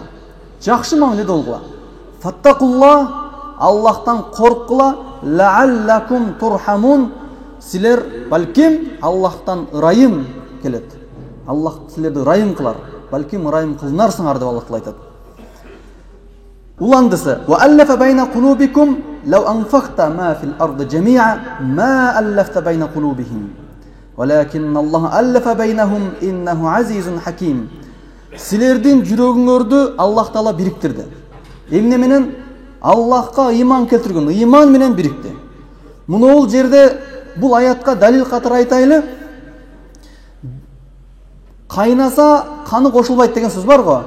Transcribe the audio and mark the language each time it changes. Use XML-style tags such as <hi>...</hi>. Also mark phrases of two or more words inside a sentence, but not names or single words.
<ky>Жакшы мамиледе болгула.</ky> <ar>فاتقوا الله,</ar> <ky>Аллахтан корккула,</ky> <ar>لعلكم ترحمون.</ar> <ky>Силер балким Аллахтан ырайым келет. Аллах силерди ырайым кылар. Балким ырайым кылынарсыңар деп Аллах Таала айтат. Уландысы:</ky> <ar>"وألف بين قلوبكم لو أنفقت ما في الأرض جميعا ما ألفت بين قلوبهم. ولكن الله ألف بينهم إنه عزيز حكيم."</ar> <ky>Силердин жүрөгүңөрдү Аллах Таала бириктирди. Эмне менен? Аллахка иман келтирген, иман менен бирикти. Муну жерде бул аятка далил катары айтайлы. Кайнаса каны кошулбайт деген сөз бар го.</ky>